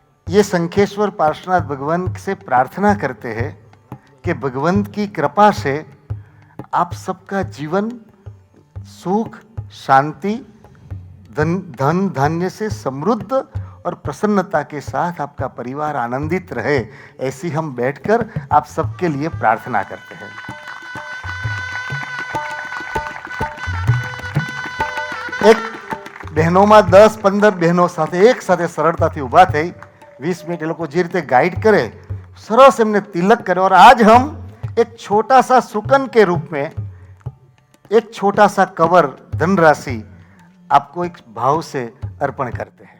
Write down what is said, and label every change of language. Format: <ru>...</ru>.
<hi>ये शंखेश्वर पार्श्वनाथ भगवान से प्रार्थना करते हैं कि भगवंत की कृपा से आप सबका जीवन सुख, शांति, धन धान्य से समृद्ध और प्रसन्नता के साथ आपका परिवार आनंदित रहे, ऐसी हम बैठकर आप सबके लिए प्रार्थना करते हैं।</hi> <gu>एक બહેનોમાં 10-15 બહેનો સાથે એક સાથે સરળતાથી ઊભા થઈ 20 મિનિટ એ લોકો જે રીતે ગાઈડ કરે, સરસ એમને</gu> <hi>तिलक करे। और आज हम एक छोटा सा सुकन के रूप में एक छोटा सा कवर धनराशि आपको एक भाव से अर्पण करते हैं।</hi>